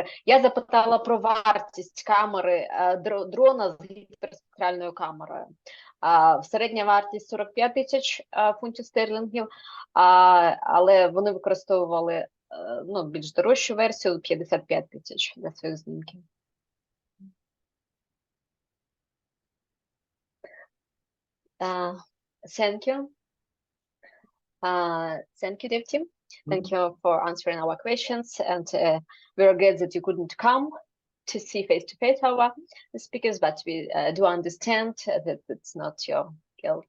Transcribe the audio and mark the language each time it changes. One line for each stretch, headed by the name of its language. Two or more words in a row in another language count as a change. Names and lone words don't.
Ukrainian: Я запитала про вартість камери дрона з гіперспектральною камерою. Середня вартість 45 тисяч фунтів стерлінгів, але вони використовували більш дорожчу версію 55 тисяч для своїх знімків.
English: Thank you. Thank you, Dev team. Thank you for answering our questions, and we regret that you couldn't come to see face-to-face our speakers, but we do understand that it's not your guilt.